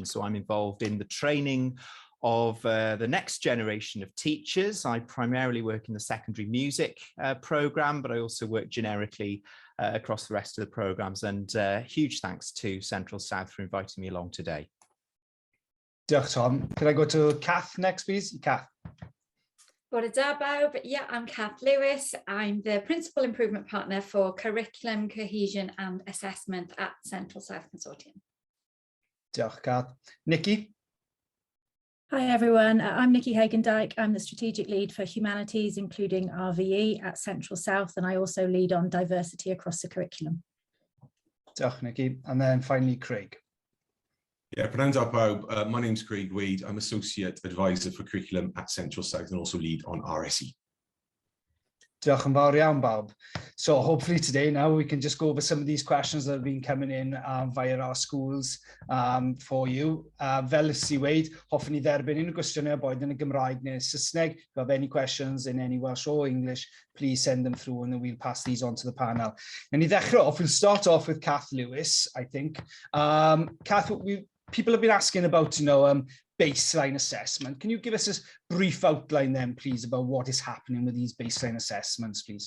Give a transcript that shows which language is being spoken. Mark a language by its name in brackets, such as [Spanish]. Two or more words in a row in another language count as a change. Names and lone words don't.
[English] So I'm involved in the training of the next generation of teachers. I primarily work in the secondary music programme, but I also work generically across the rest of the programmes. And huge thanks to Central South for inviting me along today. [Welsh] Diolch, Tom. [English] Can I go to Kath next, please? Kath. [Welsh] Bore da bawb. [English] Yeah, I'm Kath Lewis. I'm the Principal Improvement Partner for Curriculum, Cohesion and Assessment at Central South Consortium. [Welsh] Diolch, Kath. Nicky. [English] Hi everyone, I'm Nicky Hagendyk. I'm the Strategic Lead for Humanities, including RVE at Central South, and I also lead on diversity across the curriculum. [Welsh] Diolch, Nicky. [English] And then finally, Craig. [Welsh] Yeah, prynawn da pawb. [English] My name's Craig Wade. I'm Associate Advisor for Curriculum at Central South and also lead on RSE. [Welsh] Diolch yn fawr iawn, bawb. [English] So hopefully today now we can just go over some of these questions that have been coming in via our schools for you. [Welsh] Fel ys I weid, hoffwn I dderbyn unrhyw gwestiynau boed yn y Gymraeg neu Saesneg. [English] If you have any questions in any Welsh or English, please send them through and then we'll pass these on to the panel. And [Welsh] I ddechrau [English] off, we'll start off with Kath Lewis, I think. Kath, people have been asking about, baseline assessment. Can you give us a brief outline then, please, about what is happening with these baseline assessments, please?